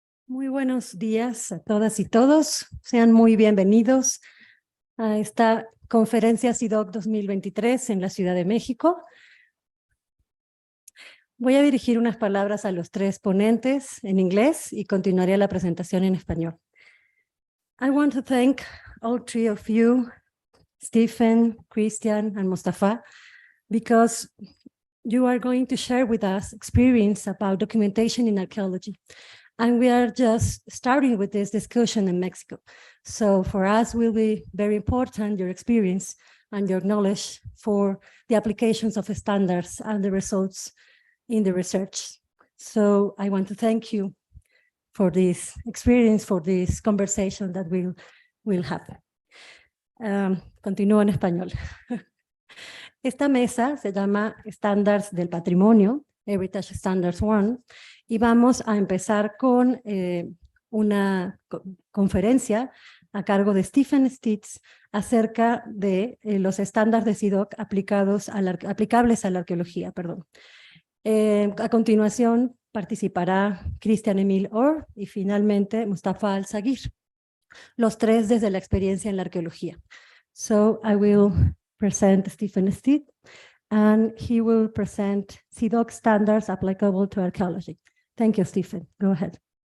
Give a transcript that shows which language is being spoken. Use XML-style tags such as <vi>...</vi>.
<es>Muy buenos días a todas y todos. Sean muy bienvenidos a esta conferencia Cidoc 2023 en la Ciudad de México. Voy a dirigir unas palabras a los tres ponentes en inglés y continuaré la presentación en español.</es> <en>I want to thank all three of you, Stephen, Christian, and Mustafa, because you are going to share with us experience about documentation in archaeology. And we are just starting with this discussion in Mexico. So for us, will be very important, your experience and your knowledge for the applications of standards and the results in the research. So I want to thank you for this experience, for this conversation that we'll have.</en> <es>Continúo en español. Esta mesa se llama Standards del Patrimonio, Heritage Standards 1, y vamos a empezar con una conferencia a cargo de Stephen Stitz acerca de los estándares de Cidoc aplicables a la arqueología. A continuación participará Christian Emil Orr y finalmente Mustafa Al-Sagir, los tres desde la experiencia en la arqueología.</es> <en>So I will present Stephen Stitz, and he will present Cidoc standards applicable to archaeology. Thank you, Stephen. Go ahead.</en>